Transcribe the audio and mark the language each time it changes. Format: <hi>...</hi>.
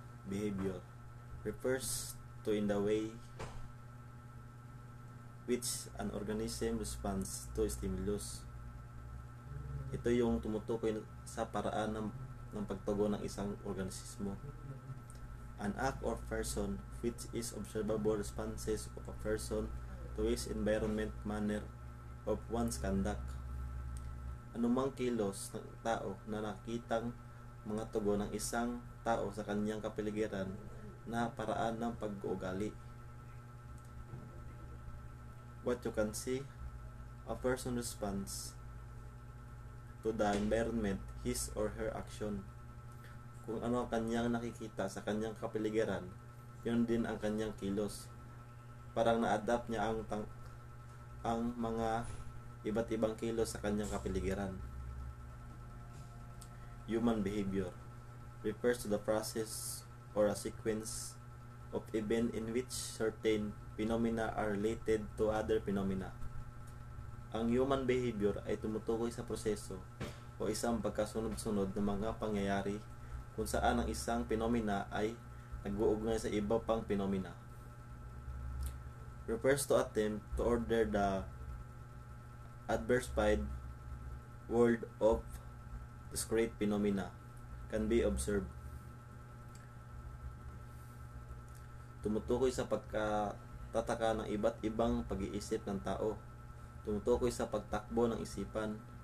<en>Behavior refers to in the way which an organism responds to stimulus.</en> <tl>Ito yung tumutukoy sa paraan ng pagtugon ng isang organismo.</tl> <en>An act or person which is observable responses of a person to his environment, manner of one's conduct.</en> <tl>Anumang kilos ng tao na nakitang mga tugon ng isang tao sa kanyang kapaligiran na paraan ng pag-uugali.</tl> <en>What you can see, a person responds to the environment, his or her action.</en> <tl>Kung ano ang kanyang nakikita sa kanyang kapaligiran, yun din ang kanyang kilos. Parang na-adapt niya ang mga iba't ibang kilos sa kanyang kapaligiran.</tl> <en>Human behavior refers to the process or a sequence of events in which certain phenomena are related to other phenomena.</en> <tl>Ang human behavior ay tumutukoy sa proseso o isang pagkasunod-sunod ng mga pangyayari kung saan ang isang phenomena ay nag-uugnay sa iba pang phenomena.</tl> <en>Refers to attempt to order the adversified world of discrete phenomena can be observed.</en> <tl>Tumutukoy sa pagkatataka ng iba't ibang pag-iisip ng tao. Tumutukoy sa pagtakbo ng isipan.</tl>